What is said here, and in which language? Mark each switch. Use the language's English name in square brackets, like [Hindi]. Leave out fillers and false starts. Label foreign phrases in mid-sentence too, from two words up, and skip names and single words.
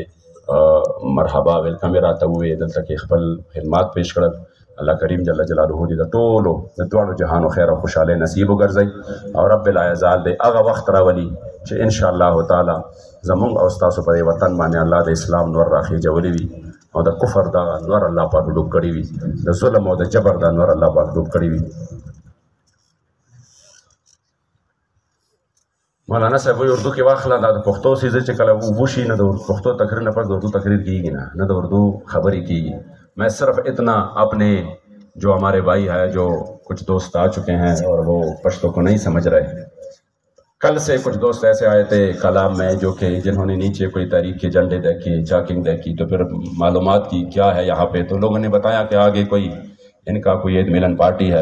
[Pashto] دی مرحبا ویلکم یې راته وویې دلته کې خپل خدمات پیش کړل الله کریم [Arabic] جل جلاله [Pashto] دې د ټولو د دواړو جهانو خیر او خوشحالۍ نصیب وګرځوي او [Arabic] رب العزال [Pashto] دې هغه وخت راولي چې [Arabic] انشاءالله تعالی [Pashto] زمونږ او ستاسو په دې وطن باندې الله د اسلام نور راخېجولی وي او د کفر دا نور الله پاک ډوب کړی وي د ظلم او د جبر دا نور الله پاک ډوب کړی وي مولانا صاحب وایي اردو کې واخله دا د پښتو سیزه چې کله وشي نه د پښتو تقریر نه پس د اردو تقریر کیږي نه د اردو خبرې کیږي [Urdu] میں صرف اتنا اپنے جو ہمارے بھائی ہے، جو کچھ دوست آ چکے ہیں اور وہ پشتو کو نہیں سمجھ رہے. کل سے کچھ دوست ایسے آئے تھے کلام میں جو کہ جنہوں نے نیچے کوئی تحریک کے جھنڈے دیکھے، چاکنگ دیکھی، تو پھر معلومات کی کیا ہے یہاں پے، تو لوگوں نے بتایا کہ آگے کوئی ان کا کوئی عید ملن پارٹی ہے.